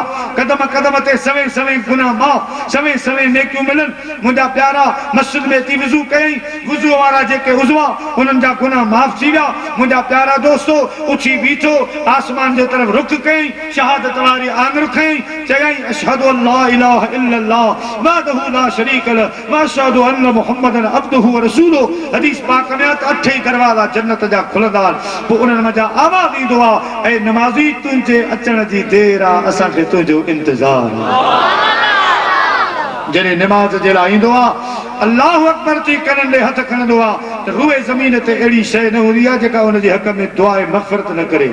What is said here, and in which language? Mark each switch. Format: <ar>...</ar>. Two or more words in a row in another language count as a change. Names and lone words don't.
<sd>कदम कदम ते सवे सवे गुनाह माफ़, सवे सवे नेकियूं मिलन। मुंहिंजा प्यारा मस्जिद में अची वुज़ू कयईं, वुज़ू वारा जेके उज़वा उन्हनि जा गुनाह माफ़ थी विया। मुंहिंजा प्यारा दोस्तो उथी बीठो, आसमान जे तरफ़ रुख कयईं, शहादत वारी आङुर खयईं, चयईं</sd> <ar>أشهد أن لا إله إلا الله وحده لا شريك له وأشهد أن محمدا عبده ورسوله.</ar> <sd>हदीस पाक में त 8 ई दरवाज़ा जन्नत जा खुलंदा। पोइ उन्हनि मज़ा आवाज़ ईंदो आहे, ऐं नमाज़ी तुंहिंजे अचण जी देर आहे, असांखे तुंहिंजो इंतज़ार आहे। जॾहिं निमाज़ जे लाइ ईंदो आहे,</sd> <ar>الله أكبر</ar> <sd>थी कननि ॾे हथ खणंदो आहे त रूए ज़मीन ते अहिड़ी शइ न हूंदी आहे जेका हुनजे हक़ में दुआए मग़फ़िरत न करे।</sd>